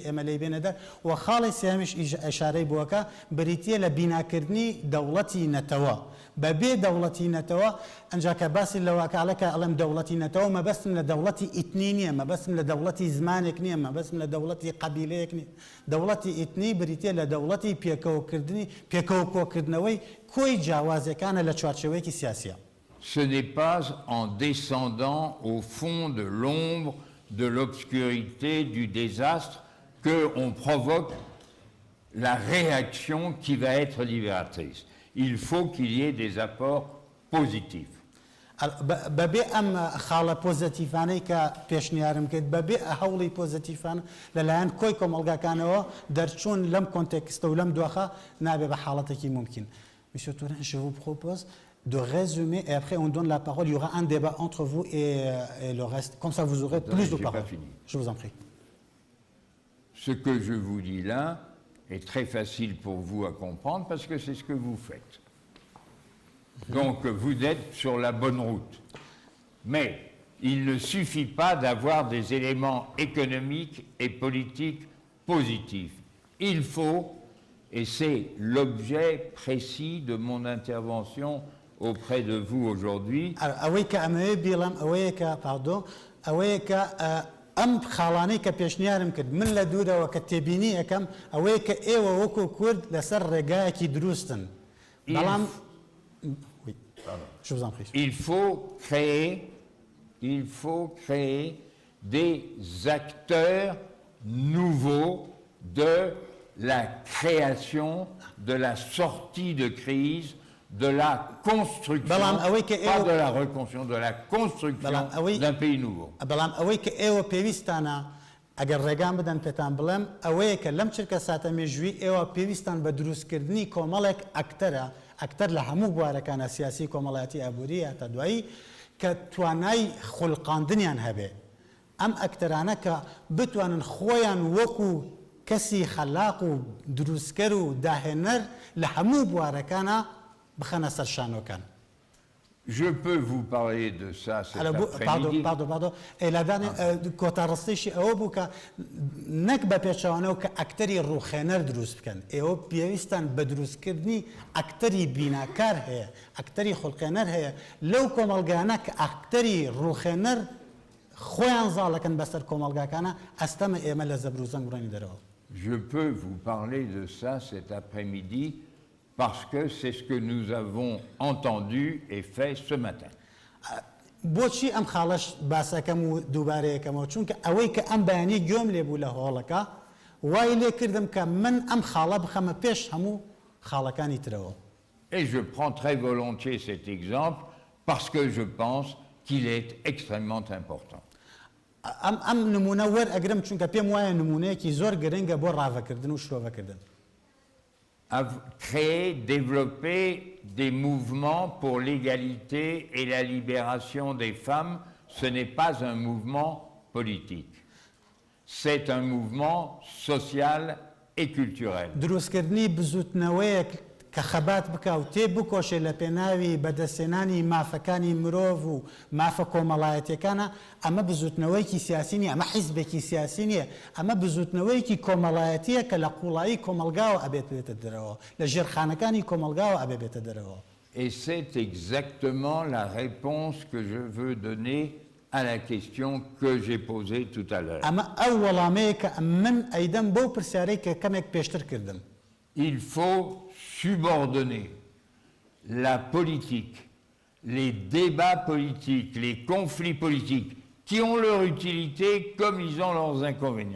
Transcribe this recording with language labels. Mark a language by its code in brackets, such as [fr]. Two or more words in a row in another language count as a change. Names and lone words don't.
[ckb] ئێمە لێی بێنە دەر و خاڵی سێمیش ئەشارەی بووەکە بریتیە لە بیناکردنی دەوڵەتی نەتەوە بەبێ دەوڵەتی نەتەوە ئەنجا کە باسی لەواکاڵەکە ئەڵێم دەوڵەتی نەتەوە مەبەستم لە دەوڵەتی ئیتنی نییە مەبەستم لە دەوڵەتی زمانێک نییە مەبەستم لە دەوڵەتی قەبیلەیەک نییە دەوڵەتی ئیتنی بریتیە لە دەوڵەتی پێکەوە کۆکردنەوەی کۆی جیاوازیەکانە لە چوارچێوەیەکی سیاسیە. [fr] Ce n'est pas en descendant au fond de l'ombre, de l'obscurité, du désastre qu'on provoque la réaction qui va être libératrice. Il faut qu'il y ait des apports positifs. [ckb] بەبێ ئەم خاڵە پۆزیتیڤانەی کە پێشنیارم کرد بەبێ هەوڵی پۆزیتیڤان لەلایەن کۆی کۆمەڵگاکانەوە دەرچوون لەم کۆنتێکستە و لەم دۆخە نابێ بە حاڵەتێکی ممکن. [fr] Monsieur Touraine, je vous propose de résumer et après on donne la parole. Il y aura un débat entre vous et le reste. Comme ça, vous aurez plus de paroles. Je vous en prie. Ce que je vous dis là est très facile pour vous à comprendre parce que c'est ce que vous faites. Donc vous êtes sur la bonne route. Mais il ne suffit pas d'avoir des éléments économiques et politiques positifs. Il faut, et c'est l'objet précis de mon intervention auprès de vous aujourd'hui. [ckb] ئەم خاڵانەی کە پیشنیارم کرد من لە دوورەوە کە تێبینی یەکەم ئەوەیە کە ئێوە وەکو کورد لەسەر ڕێگایەکی دروستن بەڵام [fr] il faut créer des acteurs nouveaux de la création de la sortie de crise, de la construction, pas de la reconstruction, de la construction d'un pays nouveau. [ckb] بەڵام ئەوەی کە ئێوە پێویستانە ئەگەر ڕێگان بدەن پێتان بڵێم ئەوەیە کە لەم چرکە ساتە مێژووی ئێوە پێویستان بە دروستکردنی کۆمەڵێک ئەکتەر لە هەموو بوارەکانە سیاسی کۆمەڵایەتی ئابووری تا دوایی کە توانای خوڵقاندنیان هەبێ ئەم ئەکتەرانە کە بتوانن خۆیان وەکو کەسی خەلاق و دروستکەر و داهێنەر لە هەموو بوارەکانە بخەنە سەر شانۆکان. [fr] Je peux vous parler de ça cet après-midi. Pardon. [ckb] ئێلادانی کۆتاڕستیشی ئەوە بوو کە نەک بە پێچەوانەوە کە ئەکتەری ڕوخێنەر دروست بکەن. ئێوە پێویستان بە دروستکردنی ئەکتەری بیناکار هەیە، ئەکتەری خوڵقێنەر هەیە لەو کۆمەڵگانە کە ئەکتەری ڕوخێنەر خۆیان زاڵەکەن بەسەر کۆمەڵگاکانە ئەستەمە ئێمە لە زەبر و زەنگ ڕێنی دەرەوە. [fr] Je peux vous parler de ça cet après-midi parce que c'est ce que nous avons entendu et fait ce matin. [ckb] بۆچی ئەم خاڵەش باسەکەم و دووبارەیەکەمەوە چونکە ئەوەی کە ئەم بەیانی گوێم لێ بوو لە هۆڵەکە وای لێ کردم کە من ئەم خاڵە بخەمە پێش هەموو خاڵەکانی ترەوە. [fr] Et je prends très volontiers cet exemple parce que je pense qu'il est extrêmement important. [ckb] ئەم نمونە وەرئەگرم چونکە پێم وایە نمونەیەکی زۆر گرنگە بۆ ڕاوەکردن و شرۆڤەکردن. [fr] Créer, développer des mouvements pour l'égalité et la libération des femmes, ce n'est pas un mouvement politique. C'est un mouvement social et culturel. [ckb] دروستکردنی بزوتنەوەیەک کە خەبات بکە و تێ بکۆشێ لە پێناوی بەدەستێنانی مافەکانی مرۆڤ و مافە کۆمەڵایەتیەکانە ئەمە بزوتنەوەیکی سیاسی نیە، ئەمە حیزبێکی سیاسی نییە، ئەمە بزوتنەوەیکی کۆمەڵایەتیە کە لە قوڵایی کۆمەلگاوە ئەبێت بێتە دەرەوە، لە ژێرخانەکانی کۆمەلگاوە ئەبێ بێتە دەرەوە. [fr] Et c'est exactement la réponse que je veux donner à la question que j'ai posée tout à l'heure. [ckb] ئەمە ئەو وەڵامەیە کە من ئەیدەم بۆ پرسیارەی کە کەمێک پێشتر کردم. [fr] Il faut subordonner la politique, les débats politiques, les conflits politiques, qui ont leur utilité comme ils ont leurs inconvénients.